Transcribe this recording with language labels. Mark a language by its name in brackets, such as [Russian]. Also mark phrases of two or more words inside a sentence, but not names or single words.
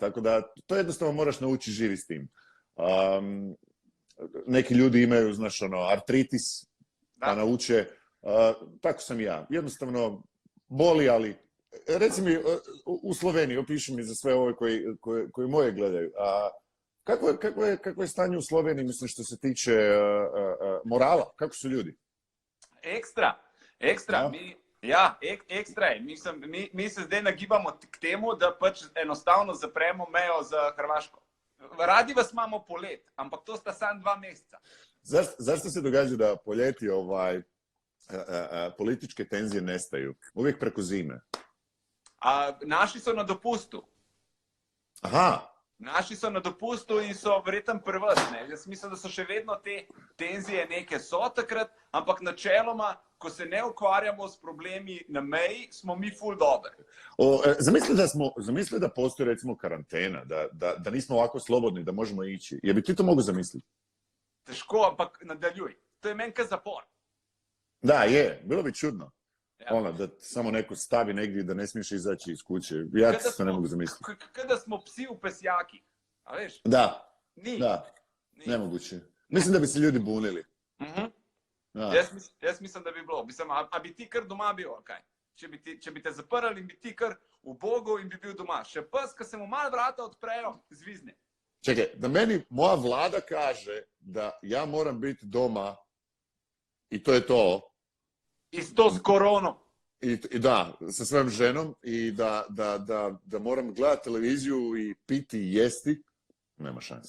[Croatian] Tako da to jednostavno moraš naučiti živjeti s tim. Neki ljudi imaju, znaš, artritis, pa nauče. Tako sam ja. Jednostavno boli, ali reci mi, u Sloveniji, opiši mi za sve ove koji moje gledaju. Kako je stanje u Sloveniji, mislim, što se tiče morala? Kako su ljudi? [Slovenian] Ekstra. Ekstra je. Mi se zdaj nagibamo k temu, da pač enostavno zapremo mejo za Hrvaško. Radi vas imamo polet, ampak to sta samo 2 meseca. [Croatian] Zašto se događa da po ljeti političke tenzije nestaju? Uvijek preko zime. A naši su na dopustu. Aha, [Slovenian] Naši so na dopustu in so verjetno prvotne. Jaz mislim, da so še vedno te tenzije neke so takrat, ampak načeloma, ko se ne ukvarjamo s problemi na meji, smo mi ful dobri. [Croatian] Zamisli da postoji recimo karantena, da nismo ovako slobodni, da možemo ići. Je bi ti to mogu zamisliti? [Slovenian] Težko, ampak nadaljuj. [Croatian] To je meni kao zapor. Da, je. Bilo bi čudno. Ja. Da samo neko stavi negdje da ne smiješ izaći iz kuće. Ja ti to ne mogu zamisliti. Kada smo psi u pesjaki. [Slovenian] A veš? Da. Ni. [Croatian] Da. Nemoguće. Mislim da bi se ljudi bunili. [Slovenian] Da. Jaz mislim, da bi bilo. Mislim, a bi ti kar doma bil, kaj? Če bi te zaprli in bi ti kar v Bogu in bi bil doma. Še pes, ko se mu malo vrata odprejo, zvizne. [Croatian] Čekaj, da meni moja vlada kaže da ja moram biti doma i to je to. Isto s koronom. I da, sa svojom ženom i da moram gledati televiziju i piti i jesti, nema šanse.